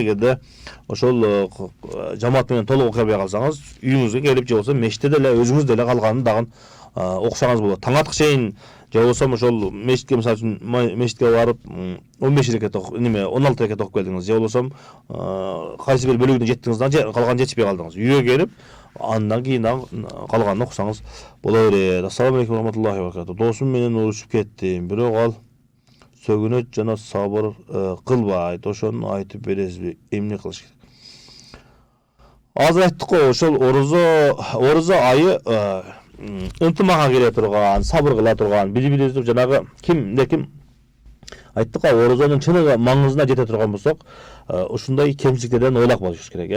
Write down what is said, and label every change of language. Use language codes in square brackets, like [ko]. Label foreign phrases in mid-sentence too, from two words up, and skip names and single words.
[ky] Эгерде ошол жамаат менен толук окуй албай калсаңыз, үйүңүзгө келип же болбосо мечитте деле өзүңүз деле калганын дагы окусаңыз болот. Таң аткы чейин же болбосо ошол мечитке, мисалы үчүн мечитке барып 15 рекет 16 рекет окуп келдиңиз, же болбосо кайсы бир бөлүгүнө жеттиңиз дагы калган жетишпей калдыңыз. Үйгө келип андан кийин калганын окусаңыз боло берет. [ar] السلام عليكم رحمة الله وبركاته. [ky] Досум менен урушуп кеттим, бирок ал сөгүнөт жана сабыр кылбайт. Ошону айтып бересизби? Эмне кылыш керек? Азыр айттык го, ошол ораза айы ынтымакка келе турган, сабыр кыла турган, бири-бирибизди жанагы кимде ким айттык го, оразанын чыныгы маңызына жете турган болсок, ушундай кемчиликтерден ойлоп болушубуз керек.